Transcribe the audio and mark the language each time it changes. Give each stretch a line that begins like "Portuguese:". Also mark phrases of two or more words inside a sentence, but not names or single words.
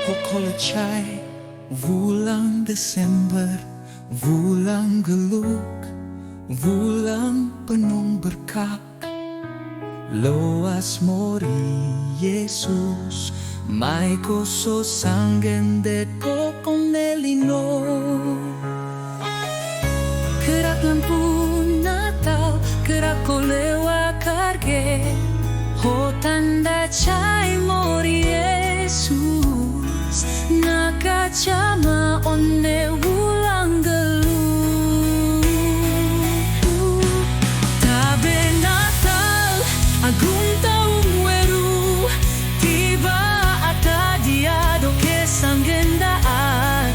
Manggarai: Kolacay, wulang Desember, wulang geluk, wulang
Indonesian: penuh berkah.
Manggarai: Loas mori Yesus, mai koso sanggende kokong nelino. Kerak lampu Natal, kerak kolewa karge, ho tanda cai mori Yesus. Nakacama onne wulang geluk. Tabe Natal, agung taung weru, tiba ata dia doke sanggendaat.